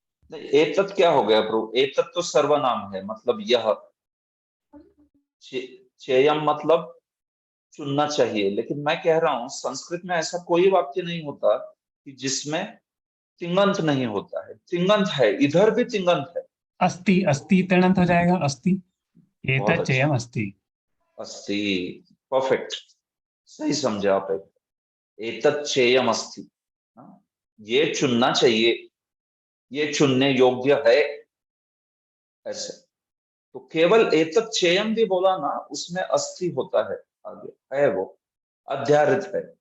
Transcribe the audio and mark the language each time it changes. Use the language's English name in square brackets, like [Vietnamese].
[Hindi] नहीं, एतत् क्या हो गया प्रभु? एतत् तो सर्वनाम है, मतलब यह। चेयम मतलब चुनना चाहिए, लेकिन मैं कह रहा हूं संस्कृत में ऐसा कोई वाक्य नहीं होता कि जिसमें तिङंत नहीं होता है। तिङंत है, इधर भी तिङंत है। अस्ति, अस्ति तृणंत हो जाएगा, अस्ति। बहुत [Sanskrit] एतत् [Hindi] अच्छा। [Sanskrit] चेयम अस्ति। अस्ति, [Hindi] परफेक्ट, सही समझे आप। [Sanskrit] एतत् चेयम अस्ति, [Hindi] हाँ, ये चुनना चाहिए, ये चुनने योग्य है, ऐसे। तो केवल एतत् चेयम भी बोला ना, उसमें अस्थि होता है, आगे है वो, अध्यारित है।